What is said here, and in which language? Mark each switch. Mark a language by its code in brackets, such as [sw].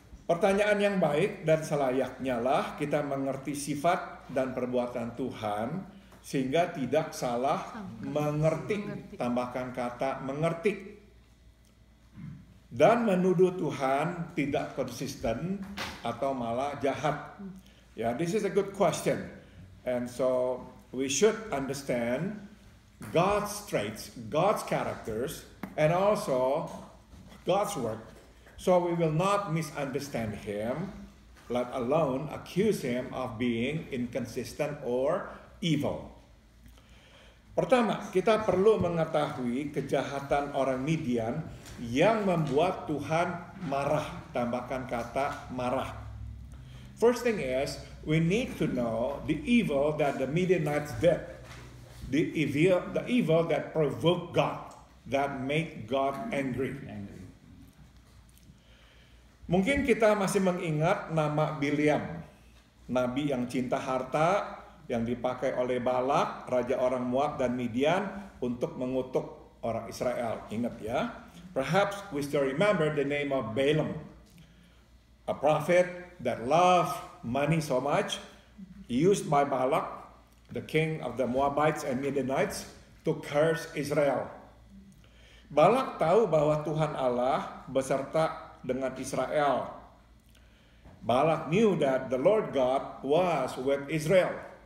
[id] Pertanyaan yang baik dan selayaknya lah kita mengerti sifat dan perbuatan Tuhan sehingga tidak salah mengerti. Tambahkan kata mengerti. Dan menuduh Tuhan tidak konsisten atau malah jahat. [en] Ya, this is a good question. And so we should understand God's traits, God's characters, and also God's work. So we will not misunderstand Him, let alone accuse Him of being inconsistent or evil. [id] Pertama, kita perlu mengetahui kejahatan orang Midian yang membuat Tuhan marah. Tambahkan kata marah. [en] First thing is, we need to know the evil that the Midianites did. The evil that provoked God, that made God angry. [id] Mungkin kita masih mengingat nama Bileam, nabi yang cinta harta, yang dipakai oleh Balak, raja orang Moab dan Midian untuk mengutuk orang Israel. Ingat ya. [en] Perhaps we still remember the name of Balaam, a prophet that loved money so much, used by Balak, the king of the Moabites and Midianites, to curse Israel. [id] Balak tahu bahwa Tuhan Allah beserta dengan Israel. [en] Balak knew that the Lord God was with Israel.